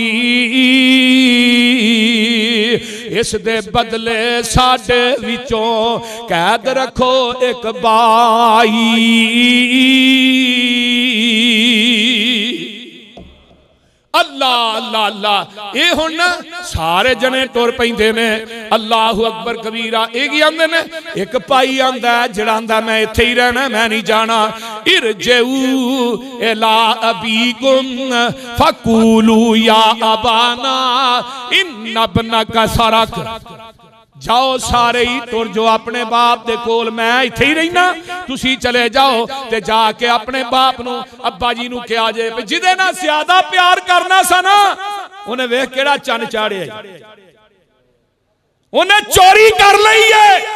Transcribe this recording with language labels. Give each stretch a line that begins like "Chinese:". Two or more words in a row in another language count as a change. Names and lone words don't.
Punjabi: اس دے بدلے ساڈے وچوں قید رکھو اک بھائی. اللہ اللہ اللہ. ایہہ ہن سارے جنے ٹر پیندے نے
Arabic: الله أكبر كبيرا.
Punjabi: ایہہ آندے نے اک بھائی آندا جیہڑا آندا میں ایتھے ای رہنا، میں نہیں جانا.
Arabic: ارجعوا إلى أبيكم فقولوا يا أبانا إن ابنك سرق.
Punjabi: جاؤ سارے ای ٹر جو اپنے باپ دے کول، میں ایتھے ای رہنا، تسی چلے جاؤ تے جا کے اپنے باپ نوں ابا جی نوں کہا جے جیدے نال زیادہ پیار کرنا سا نا اونہے ویکھ کیہڑا چن چاڑیا، اونہے چوری کر لئی اے.